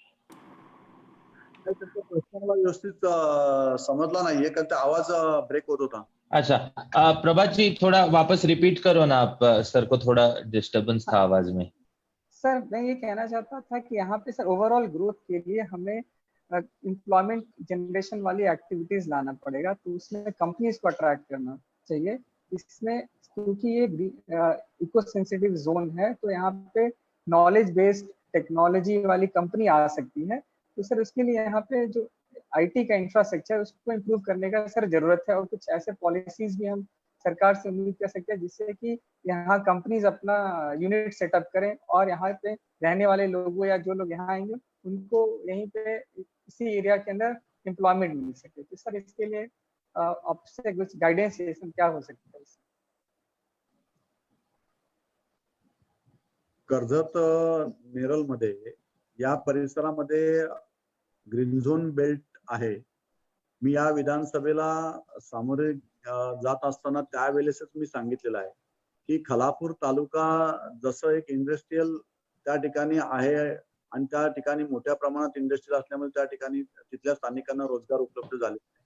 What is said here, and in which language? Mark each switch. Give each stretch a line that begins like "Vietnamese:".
Marathi: प्रश्नाला व्यवस्थित समजला नाहीये कारण ते आवाज ब्रेक होत होता।
Hindi: अच्छा, प्रभात जी थोड़ा वापस रिपीट करो ना आप, सर को थोड़ा डिस्टरबेंस था आवाज में। सर मैं ये कहना चाहता था कि यहाँ पे सर ओवरऑल ग्रोथ के लिए हमें एम्प्लॉयमेंट जनरेशन वाली एक्टिविटीज लाना पड़ेगा, तो उसमें कंपनीज को अट्रैक्ट करना चाहिए। इसमें क्योंकि ये इको सेंसिटिव जोन है, तो यहाँ पे नॉलेज बेस्ड टेक्नोलॉजी वाली कंपनी आ सकती है। तो सर उसके लिए यहाँ पे जो आईटी का इंफ्रास्ट्रक्चर उसको इम्प्रूव करने का सर जरूरत है, और कुछ ऐसे पॉलिसीज भी हम सरकार से उम्मीद कर सकते हैं जिससे कि यहाँ कंपनीज अपना यूनिट सेटअप करें, और यहाँ पे रहने वाले लोगों या जो लोग यहाँ आएंगे उनको यहीं पे इसी एरिया के अंदर एम्प्लॉयमेंट मिल सके। तो सर इसके लिए आपसे कुछ गाइडेंस क्या हो सकता है?
Marathi: कर्जत नेरळ मध्ये या परिसरामध्ये ग्रीन झोन बेल्ट आहे। मी या विधानसभेला सामोरे जात असताना त्यावेळेसच मी सांगितलेलं आहे की खालापूर तालुका जसं एक इंडस्ट्रियल त्या ठिकाणी आहे आणि त्या ठिकाणी मोठ्या प्रमाणात इंडस्ट्री असल्यामुळे त्या ठिकाणी तिथल्या स्थानिकांना रोजगार उपलब्ध झाले,